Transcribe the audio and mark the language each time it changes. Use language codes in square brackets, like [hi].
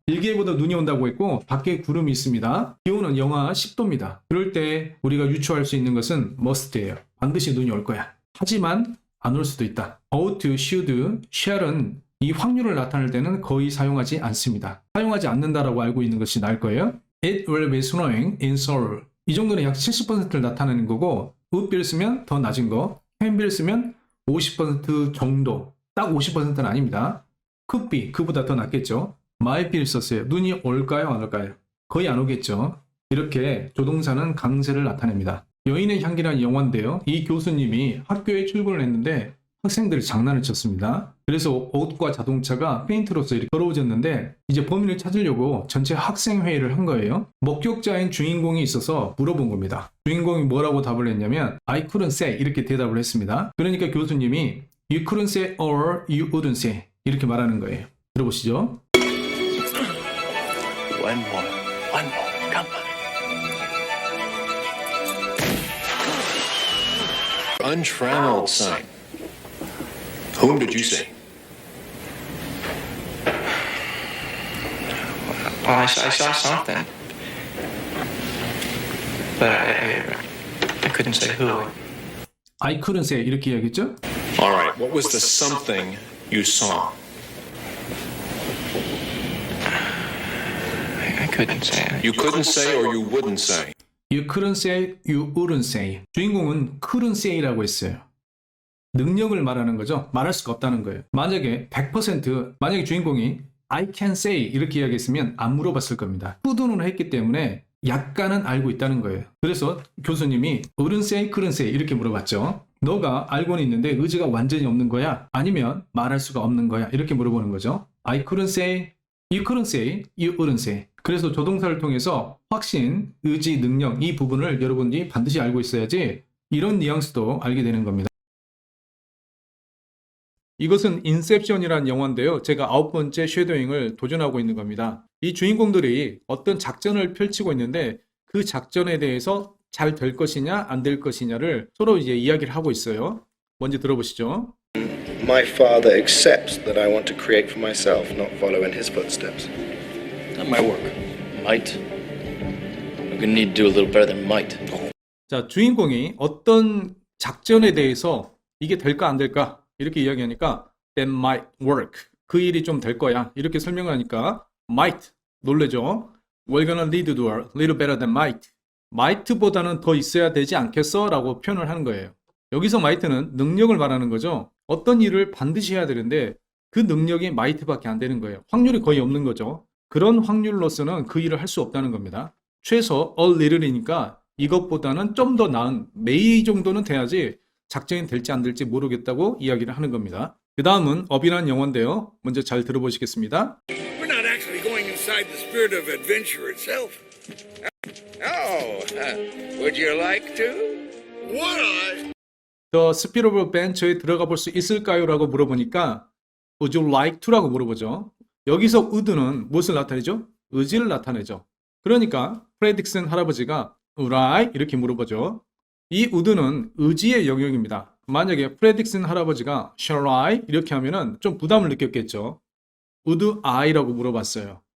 [ko] 일기예보도 눈이 온다고 했고 밖에 구름이 있습니다. 기온은 영하 10도입니다. 그럴 때 우리가 유추할 수 있는 것은 must예요. 반드시 눈이 올 거야. 하지만 안 올 수도 있다. ought, should, shall은 이 확률을 나타낼 때는 거의 사용하지 않습니다. 사용하지 않는다라고 알고 있는 것이 나을 거예요. [en] It will be snowing in Seoul. [ko] 이 정도는 약 70%를 나타내는 거고 would be를 쓰면 더 낮은 거, can be를 쓰면 50% 정도. 딱 50%는 아닙니다. could be, 그보다 더 낫겠죠. might be를 썼어요. 눈이 올까요? 안 올까요? 거의 안 오겠죠. 이렇게 조동사는 강세를 나타냅니다. 여인의 향기라는 영화인데요. 이 교수님이 학교에 출근을 했는데 학생들이 장난을 쳤습니다. 그래서 옷과 자동차가 페인트로서 이렇게 더러워졌는데 이제 범인을 찾으려고 전체 학생회의를 한 거예요. 목격자인 주인공이 있어서 물어본 겁니다. 주인공이 뭐라고 답을 했냐면 [en] I couldn't say [ko] 이렇게 대답을 했습니다. 그러니까 교수님이 [en] You couldn't say or you wouldn't say [ko] 이렇게 말하는 거예요. 들어보시죠. [en] One more, come on. Untrammeled, son. Whom did you say? Well, I saw something, but I couldn't say who. I couldn't say [ko] 이렇게 이야기했죠? [en] All right, what was the something you saw? I couldn't say. You couldn't say or you wouldn't say? You couldn't say, you wouldn't say. [ko] 주인공은 couldn't say라고 했어요. 능력을 말하는 거죠. 말할 수가 없다는 거예요. 만약에 100% 만약에 주인공이 [en] I can say [ko] 이렇게 이야기했으면 안 물어봤을 겁니다. could는 했기 때문에 약간은 알고 있다는 거예요. 그래서 교수님이 [en] wouldn't say, couldn't say [ko] 이렇게 물어봤죠. 너가 알고는 있는데 의지가 완전히 없는 거야? 아니면 말할 수가 없는 거야? 이렇게 물어보는 거죠. [en] I couldn't say, you couldn't say, you wouldn't say. [ko] 그래서 조동사를 통해서 확신, 의지, 능력 이 부분을 여러분이 반드시 알고 있어야지 이런 뉘앙스도 알게 되는 겁니다. 이것은 인셉션이라는 영화인데요. 제가 9번째 쉐도잉을 도전하고 있는 겁니다. 이 주인공들이 어떤 작전을 펼치고 있는데 그 작전에 대해서 잘 될 것이냐 안 될 것이냐를 서로 이제 이야기를 하고 있어요. 먼저 들어보시죠. [en] My father accepts that I want to create for myself, not follow in his footsteps. Not my work. Might. We're gonna need to do a little better than might. [ko] 자, 주인공이 어떤 작전에 대해서 이게 될까 안 될까 이렇게 이야기하니까 [en] that might work. [ko] 그 일이 좀 될 거야. 이렇게 설명을 하니까 might 놀래죠. [en] We're gonna need to do a little better than might. [ko] might보다는 더 있어야 되지 않겠어? 라고 표현을 하는 거예요. 여기서 might는 능력을 말하는 거죠. 어떤 일을 반드시 해야 되는데 그 능력이 might밖에 안 되는 거예요. 확률이 거의 없는 거죠. 그런 확률로서는 그 일을 할 수 없다는 겁니다. 최소 a little이니까 이것보다는 좀 더 나은 may 정도는 돼야지 작전이 될지 안 될지 모르겠다고 이야기를 하는 겁니다. 그 다음은 업이라는 영어인데요. 먼저 잘 들어보시겠습니다. [en] We're not actually going inside the spirit of adventure itself. Oh, would you like to? Would I? [ko] The Spirit of Adventure에 들어가 볼 수 있을까요? 라고 물어보니까 [en] Would you like to? [ko] 라고 물어보죠. 여기서 would는 무엇을 나타내죠? 의지를 나타내죠. 그러니까 프레딕슨 할아버지가 [en] Would I? [ko] 이렇게 물어보죠. 이 would는 의지의 영역입니다. 만약에 프레딕슨 할아버지가 [en] Shall I? [ko] 이렇게 하면은 좀 부담을 느꼈겠죠. [en] Would I? [ko] 라고 물어봤어요.